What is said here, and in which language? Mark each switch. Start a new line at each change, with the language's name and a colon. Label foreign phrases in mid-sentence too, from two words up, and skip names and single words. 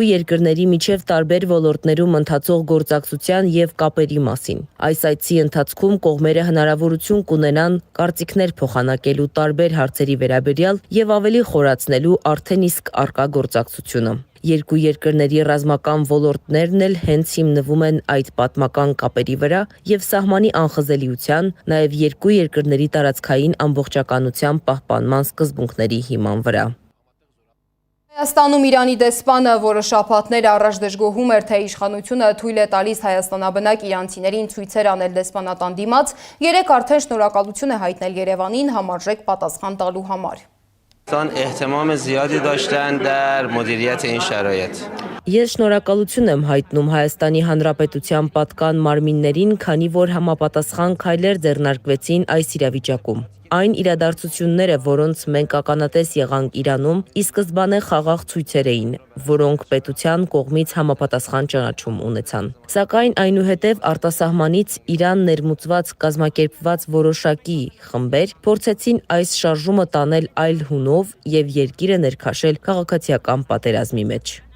Armenian: երկրների միջև տարբեր ոլորտներում ընթացող գործակցության եւ կապերի մասին։ Այս այցի ընթացքում կողմերը հնարավորություն կունենան կարծիքներ փոխանակելու տարբեր հարցերի վերաբերյալ եւ ավելի խորացնելու արդեն իսկ առկա գործակցությունը։ Երկու երկրների ռազմական ոլորտներն էլ հենց հիմնվում են այդ պատմական կապերի վրա եւ սահմանի անխզելիության, նաեւ երկու երկրների տարածքային ամբողջականության պահպանման սկզբունքների հիման վրա։ Հայաստանում Իրանի դեսպանը, որը շաբաթներ առաջ դժգոհում էր, թե իշխանությունը թույլ է տալիս հայաստանաբնակ իրանցիներին ցույցեր անել դեսպանատան դիմաց, երեկ արդեն շնորհակալություն է հայտնել Երևանին համարժեք պատասխան տալու համար։
Persian: احتمام زیادی داشتن در مدیریت این شرایط.
Armenian: Ես շնորհակալություն եմ հայտնում Հայաստանի Հանրապետության պատկան մարմիններին, քանի որ համապատասխան քայլեր ձեռնարկվեցին այս իրավիճակում։ Այն իրադարձությունները, որոնց մենք ականատես եղանք Իրանում, ի սկզբանե խաղաղ ցույցեր էին, որոնք պետության կողմից համապատասխան ճանաչում ունեցան։ Սակայն այնուհետև արտասահմանից Իրան ներմուծված կազմակերպված որոշակի խմբեր փորձեցին այս շարժումը տանել այլ հունով եւ երկիրը ներքաշել քաղաքացիական պատերազմի մեջ։